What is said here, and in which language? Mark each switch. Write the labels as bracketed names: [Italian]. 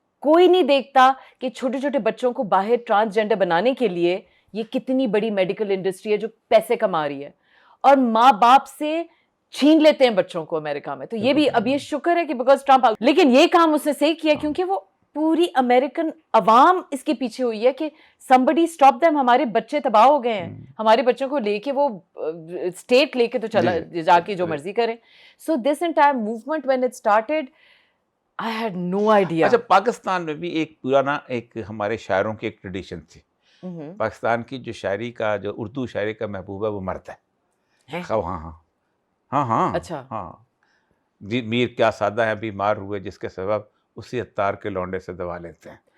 [Urdu] کوئی نہیں دیکھتا کہ چھوٹے چھوٹے بچوں کو باہر ٹرانسجینڈر بنانے کے لیے یہ کتنی بڑی میڈیکل انڈسٹری ہے جو پیسے کما رہی ہے، اور ماں باپ سے چھین لیتے ہیں بچوں کو امریکہ میں. تو یہ بھی اب یہ شکر ہے کہ بیکاز ٹرمپ، لیکن یہ کام اس نے صحیح کیا کیونکہ وہ پوری امریکن عوام اس کے پیچھے ہوئی ہے کہ [English] somebody stop them. [Urdu] ہمارے بچے تباہ ہو گئے ہیں، ہمارے بچوں کو لے کے وہ اسٹیٹ لے کے تو چلا جا کے جو مرضی کریں. [English] So this entire movement when it started, I had no idea. [Urdu] اچھا پاکستان میں بھی ایک پرانا ایک ہمارے شاعروں کی ایک ٹریڈیشن تھی. پاکستان کی جو شاعری کا جو اردو شاعری کا محبوب ہے وہ مرد ہے. ہیں؟ ہاں ہاں ہاں ہاں اچھا ہاں جی میر کیا سادہ ہے بیمار ہوئے جس کے سبب اسی عطار کے لونڈے سے دوا لیتے ہیں.